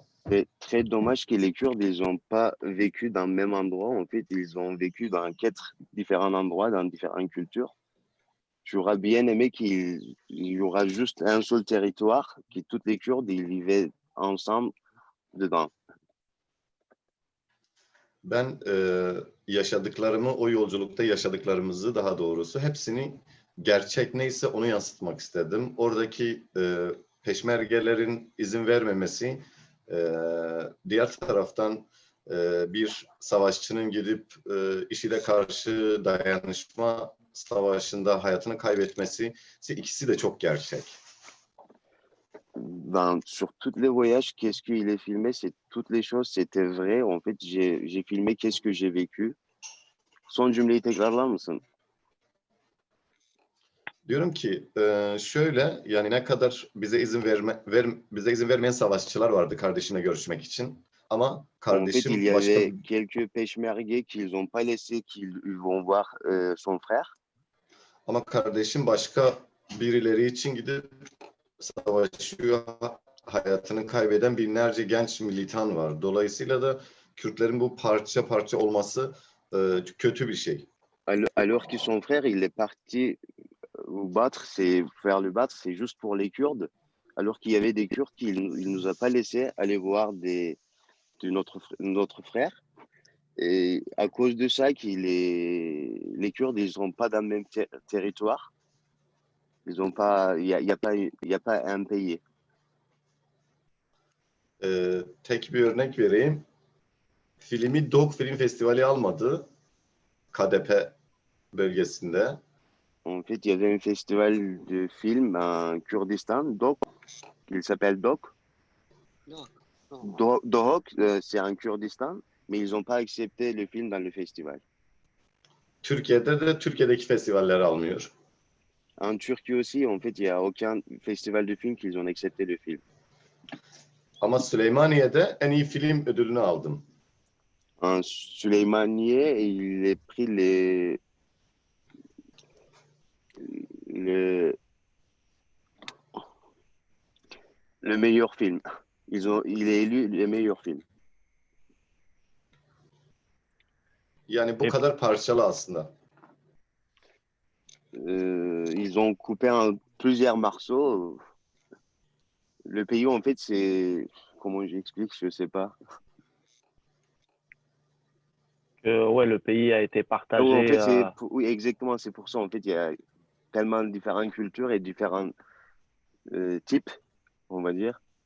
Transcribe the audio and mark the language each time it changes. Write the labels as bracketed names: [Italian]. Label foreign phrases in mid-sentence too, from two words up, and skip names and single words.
[French] C'est très dommage que les Kurdes, ils n'ont pas vécu dans le même endroit. En fait, ils ont vécu dans 4 différents endroits, dans différentes cultures. J'aurais bien aimé qu'il y aura juste un seul territoire, que toutes les Kurdes, ils vivaient ensemble dedans. [Turkish] Ben yaşadıklarımı, o yolculukta yaşadıklarımızı daha doğrusu hepsini gerçek neyse onu yansıtmak istedim. Oradaki peşmergelerin izin vermemesi, diğer taraftan bir savaşçının gidip IŞİD'e karşı dayanışma savaşında hayatını kaybetmesi, ikisi de çok gerçek. [French] Sur tous les voyages, qu'est-ce qu'il est filmé, c'est toutes les choses, c'était vrai. En fait, j'ai filmé qu'est-ce que j'ai vécu. [Turkish] Son cümleyi tekrarlar mısın? Diyorum ki şöyle, yani ne kadar bize izin vermeyen savaşçılar vardı kardeşine görüşmek için. Ama [French] En fait, il [Turkish] kardeşim [French] y [Turkish] başka [French] avait quelques peshmergués qu'ils n'ont pas laissé qu'ils vont voir son frère. [Turkish] Ama kardeşim başka birileri için gidip savaşıyor, hayatını kaybeden binlerce genç militan var. Dolayısıyla da Kürtlerin bu parça parça olması kötü bir şey. [French] Alors que son frère, il est parti battre, c'est faire le battre, c'est juste pour les Kurdes. Alors qu'il y avait des Kurdes il nous a pas laissé aller voir de notre frère. Et à cause de ça, les Kurdes, ils sont pas dans le même territoire. Ils ont pas, il y a pas un pays. [Turkish] Tek bir örnek vereyim. Filmi Dog Film Festivali almadı. KDP bölgesinde. [French] En fait, il y avait un festival de films en Kurdistan, DOK, il s'appelle DOK. [Turkish] Yok. Yok. [French] DOK, c'est en Kurdistan, mais ils n'ont pas accepté le film dans le festival. [Turkish] Türkiye'de de Türkiye'deki festivaller almıyor. [French] En Turquie aussi, en fait, il n'y a aucun festival de films qu'ils ont accepté le film. [Turkish] Ama Süleymaniye'de en iyi film ödülünü aldım. [French] En Süleymaniye, il est pris le meilleur film. Il est élu le meilleur film. [Turkish] Yani bu Evet. kadar parçalı aslında. [French] Ils ont coupé en plusieurs morceaux. Le pays, en fait, c'est... Comment j'explique, je sais pas. Ouais, le pays a été Oui, partagé. en fait, oui, exactement, c'est pour ça. En fait, il y a tellement de différentes cultures et différents types, on va dire.